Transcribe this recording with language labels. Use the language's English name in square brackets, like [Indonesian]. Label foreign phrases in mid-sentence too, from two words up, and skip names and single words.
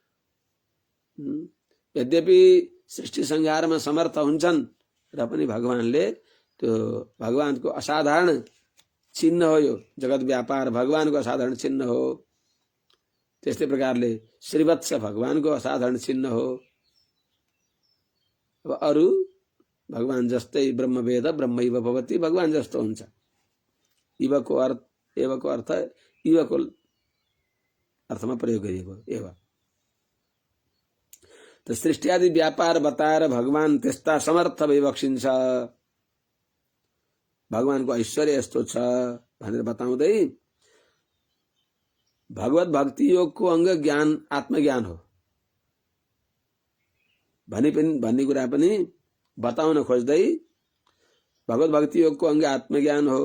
[Nepali] यद्यपि सृष्टि संहारमा समर्थ हुन्छन् र पनि भगवानले त्यो भगवानको असाधारण चिन्ह हो। यो जगत व्यापार भगवानको असाधारण चिन्ह हो। त्यस्तै प्रकारले श्रीवत्स भगवानको असाधारण चिन्ह हो। अब अरू भगवान जस्तै [Sanskrit] ब्रह्मवेद ब्रह्मैव भवति [Nepali] भगवान जस्तो हुन्छ। इवको अर्थ इवको अर्थमा प्रयोग गरिएको एव। त सृष्टि आदि व्यापार बताएर भगवान त्यस्ता समर्थ भइबक्सिन्छ। भगवानको ऐश्वर्य यस्तो छ भनेर बताउँदै भगवत भक्ति योगको अंग ज्ञान आत्मज्ञान हो भन्ने कुरा पनि बताउन खोज्दै भगवत भक्ति योगको अंग आत्मज्ञान हो।